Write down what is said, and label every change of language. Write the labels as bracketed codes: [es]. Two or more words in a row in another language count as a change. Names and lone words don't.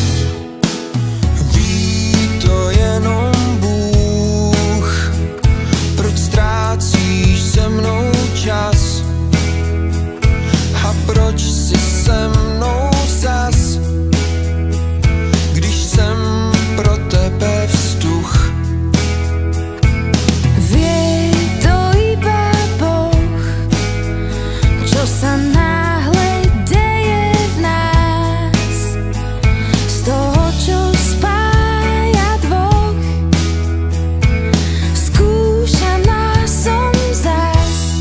[cs] Ví to jenom Bůh, proč ztrácíš se mnou čas a proč si se mnou zas, když jsem pro tebe vzduch. [sk] Vie to iba Boh, čo sa náhle deje v nás, z toho, čo spája dvoch, skúša nás som zas.